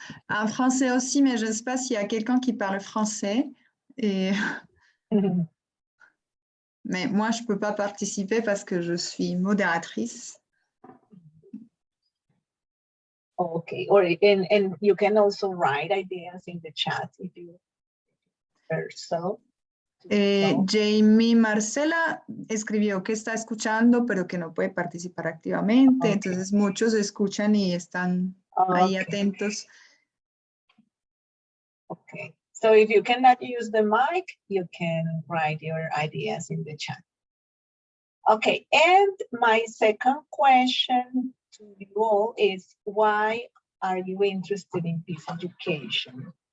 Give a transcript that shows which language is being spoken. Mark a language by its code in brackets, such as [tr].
[fr] En français aussi, mais je ne sais pas s'il y a quelqu'un qui parle français. Et... Mais moi, je ne peux pas participer parce que je suis modératrice. [en] Okay, and you can also write ideas in the chat if you prefer so. [es] Jamie Marcela escribió que está escuchando, pero que no puede participar activamente. Okay. Entonces muchos escuchan y están ahí atentos. [en] Okay, so if you cannot use the mic, you can write your ideas in the chat. Okay, and my second question to you all is, why are you interested in peace education?